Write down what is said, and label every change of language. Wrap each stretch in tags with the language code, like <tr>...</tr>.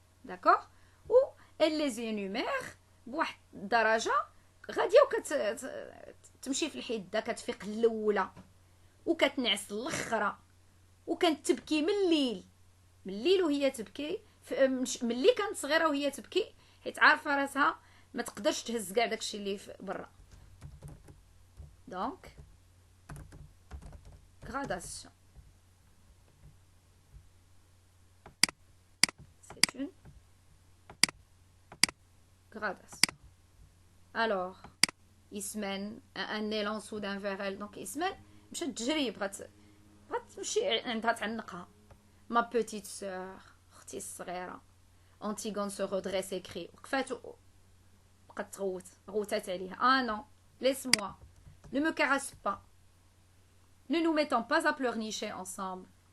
<ar>داكوغ و</ar> <fr>elle les énumère</fr> <ar>بواحد الدرجه غاديه وكتمشي في الحده كتفيق الاولى وكتنعس الاخرى وكانت تبكي من الليل وهي تبكي ملي كانت صغيره وهي تبكي حيت عارفه راسها ما تقدرش تهز كاع داكشي اللي برا.</ar> <fr>دونك gradation. C'est une gradation. Alors, Ismen, un élan soudain vers elle.</fr> <ar>Donc, Ismen, مشات تجري بغات تمشي عندها تعنقها.</ar> <fr>Ma petite sœur,</fr> <ar>اختي الصغيرة.</ar> <fr>Antigone se redresse et crie.</fr> <ar>وقفات بقات تغوت غوتات عليها.</ar> <fr>Ah non, laisse-moi. Ne me caresse pas. Ne nous mettons pas à pleurnicher ensemble.</fr>